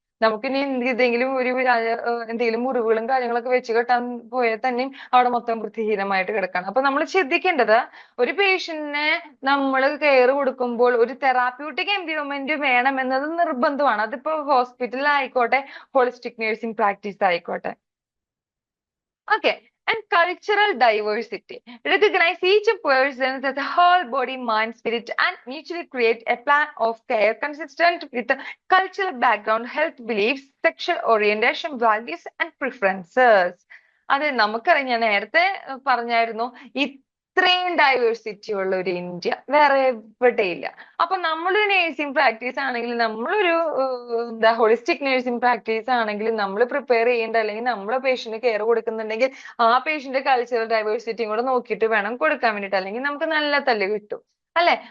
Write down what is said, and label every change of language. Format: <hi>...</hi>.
<ml>നമുക്കിനി എന്തെങ്കിലും മുറിവുകളും കാര്യങ്ങളൊക്കെ വെച്ച് കെട്ടാൻ പോയാൽ തന്നെയും അവിടെ മൊത്തം വൃത്തിഹീനമായിട്ട് കിടക്കണം. അപ്പൊ നമ്മൾ ശ്രദ്ധിക്കേണ്ടത്, ഒരു പേഷ്യന്റിനെ നമ്മൾ കെയർ കൊടുക്കുമ്പോൾ ഒരു തെറാപ്യൂട്ടിക് എൻവയോൺമെന്റ് വേണം എന്നത് നിർബന്ധമാണ്. അതിപ്പോ ഹോസ്പിറ്റലിൽ ആയിക്കോട്ടെ, ഹോളിസ്റ്റിക് നഴ്സിംഗ് പ്രാക്ടീസ് ആയിക്കോട്ടെ.</ml> <en>Okay, and cultural diversity. Recognize each person as a whole body, mind, spirit, and mutually create a plan of care consistent with the cultural background, health beliefs, sexual orientation, values, and preferences.</en> <ml>അത് നമുക്കറിയാം, ഞാൻ നേരത്തെ പറഞ്ഞായിരുന്നു, ഈ ഇത്രയും diversity ഉള്ള ഒരു India വേറെ എവിടെയില്ല. അപ്പൊ നമ്മളൊരു നേഴ്സിംഗ് പ്രാക്ടീസ് ആണെങ്കിൽ, നമ്മളൊരു എന്താ ഹോളിസ്റ്റിക് നേഴ്സിംഗ് പ്രാക്ടീസ് ആണെങ്കിൽ നമ്മൾ പ്രിപ്പയർ ചെയ്യേണ്ട, അല്ലെങ്കിൽ നമ്മളെ പേഷ്യന്റ് കെയർ കൊടുക്കുന്നുണ്ടെങ്കിൽ ആ പേഷ്യന്റ് കൾച്ചറൽ ഡൈവേഴ്സിറ്റിയും കൂടെ നോക്കിയിട്ട് വേണം കൊടുക്കാൻ വേണ്ടിയിട്ട്, അല്ലെങ്കിൽ നമുക്ക് നല്ല തല്ല് കിട്ടും അല്ലെ.</ml>